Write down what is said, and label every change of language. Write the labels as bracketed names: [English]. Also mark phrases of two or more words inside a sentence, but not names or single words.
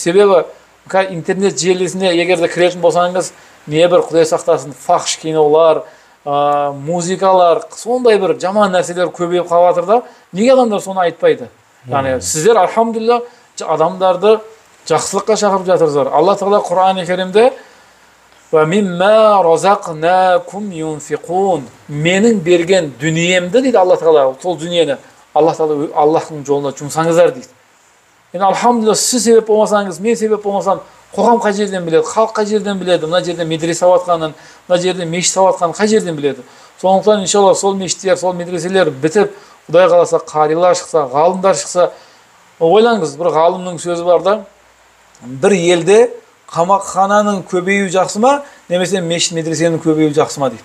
[Kazakh] Себебі интернет желісіне егерде кіретін болсаңыз, небір Құдай сақтасын фахш кинолар, музыкалар, сондай бір жаман нәрселер көбейіп қалып жатыр да, неге адамдар соны айтпайды? Яғни сіздер алхамдулилля адамдарды жақсылыққа шақырып жатырсыздар. Алла тағала Құран-ы Керимде [Arabic] وَمِمَّا رَزَقْنَاكُمْ يُنْفِقُونَ [Kazakh] менің берген дүниемді дейді Алла тағала, сол дүниені Алла тағала Аллахтың жолына жұмсаңыздар дейді. Енді алхамдулилля сіз себеп болмасаңыз, мен себеп болмасам, қоғам қай жерден біледі, халық қай жерден біледі, мына жерде медресе сауатқанын, мына жерде мешіт сауатқанын қай жерден біледі. Сондықтан иншалла сол мешіттер, сол медреселер бітіп, Құдай қаласа қарилар шықса, ғалымдар шықса, ойлаңыз, бір ғалымның сөзі бар да, бір елде қамақхананың көбеюі жақсы ма, немесе мешіт медресенің көбеюі жақсы ма дейді.